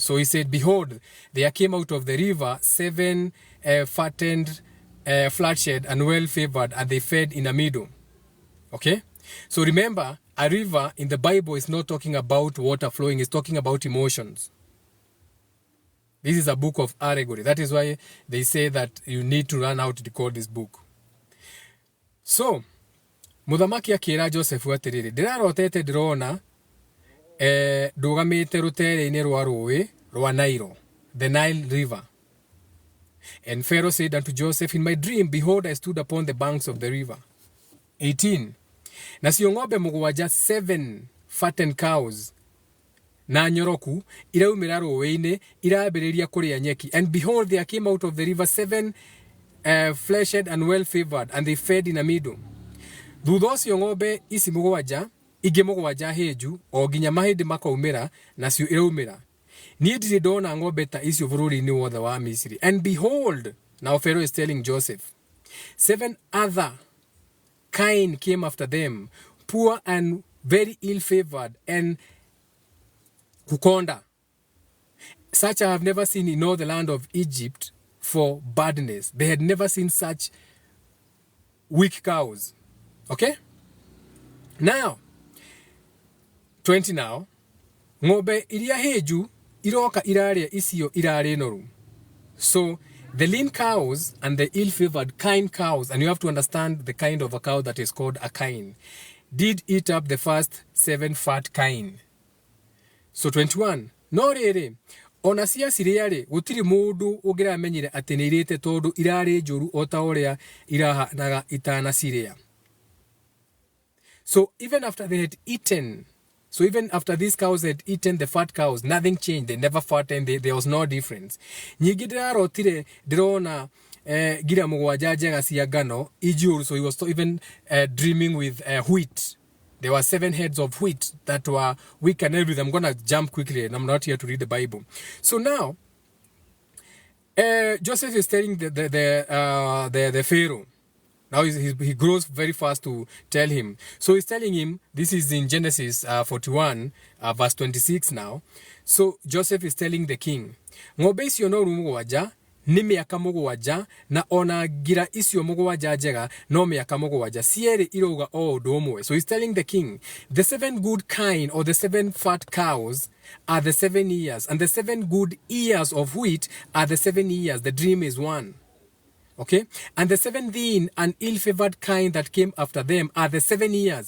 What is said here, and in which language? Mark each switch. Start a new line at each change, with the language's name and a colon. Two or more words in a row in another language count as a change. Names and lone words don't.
English: So he said, behold, there came out of the river 7 fattened, flat-shed, and well-favored, and they fed in a meadow. Okay? So remember, a river in the Bible is not talking about water flowing, it's talking about emotions. This is a book of allegory. That is why they say that you need to learn how to decode this book. So,
Kikuyu: Muthamaki akira Joseph atiriri, ndirarotete ndirona ndugamite rutere-ini rwa rũĩ rwa Nile,
English: the Nile River. And Pharaoh said unto Joseph, in my dream, behold, I stood upon the banks of the river. 18.
Kikuyu: Nacio ng'ombe mũgwanja,
English: 7 fattened cows,
Kikuyu: na nyoroku, iraumĩra rũĩ-inĩ, irambĩrĩria kũrĩa nyeki.
English: And behold, there came out of the river 7 fleshed and well-favored, and they fed in a meadow.
Kikuyu: Thutha ũcio ng'ombe ici mũgwanja, ingĩ mũgwanja hĩnju, o nginya mahĩndĩ makaumĩra, nacio iraumĩra. Niĩ ndirĩ ndona ng'ombe ta icio bũrũri-inĩ wothe wa Misiri.
English: And behold, now Pharaoh is telling Joseph, 7 other kind came after them, poor and very ill-favored, and kukonda. Such I have never seen in all the land of Egypt for badness. They had never seen such weak cows. Okay? Now, 20 now.
Kikuyu: Ng'ombe iria heju iroka iraria isio irare noru.
English: So, the lean cows and the ill-favored kind cows, and you have to understand the kind of a cow that is called a kine, did eat up the first 7 fat kine. So 21.
Kikuyu: No rere, ona cia ciriare gutiri mundu ungiramenyire ati ni irite tondu irare njuru ota uria irahanaga itana ciria.
English: So even after they had eaten, so even after these cows had eaten the fat cows, nothing changed. They never fattened. There was no difference.
Kikuyu: Nyingi ndirarotire ndirona gira mugwanja njega cia ngano ijuru.
English: So he was even dreaming with wheat. There were 7 heads of wheat that were weak and everything. I'm going to jump quickly, and I'm not here to read the Bible. So now, Joseph is telling the Pharaoh. Now he grows very fast to tell him. So he's telling him, this is in Genesis 41, verse 26 now. So Joseph is telling the king,
Kikuyu: ng'ombe icio no mũgwanja nĩ mĩaka mũgwanja, na ona ngira icio mũgwanja njega no mĩaka mũgwanja, cierĩ irauga o ũndũ ũmwe.
English: So he's telling the king, the 7 good kine, or the 7 fat cows, are the 7 years, and the 7 good ears of wheat are the 7 years. The dream is one. Okay? And the 7 thin and ill-favored kind that came after them are the 7 years.